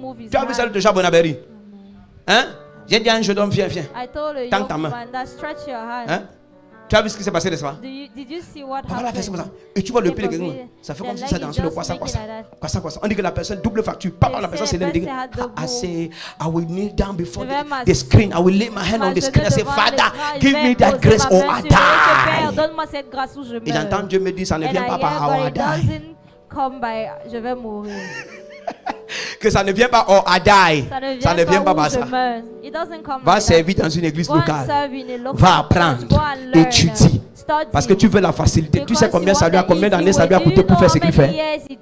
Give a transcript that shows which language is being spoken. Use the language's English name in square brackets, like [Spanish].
[French] Tu as vu ça déjà Bonaberi? Hein? J'ai dit à un jeune homme, viens. Tends ta main. Hein? Tu as vu ce qui s'est passé, n'est-ce pas? Voilà, fais comme ça. Et tu vois le pied de quelqu'un. Ça fait comme si ça dansait le quoi ça. On dit que la personne double facture. Papa, la personne s'est levée. [English] I say, I will kneel down before the screen. I will lay my hand on the screen. I say, Father, give me that grace or I die. [French] Et j'entends Dieu me dire, ça ne vient pas par [English] how I die. [French] Je vais mourir. Que ça ne vient pas [English] oh I die. [French] Ça ne vient pas par ça. Va servir dans une église locale. Va apprendre. Étudie. Parce que tu veux la facilité. Tu sais combien d'années ça lui a coûté pour faire ce qu'il fait.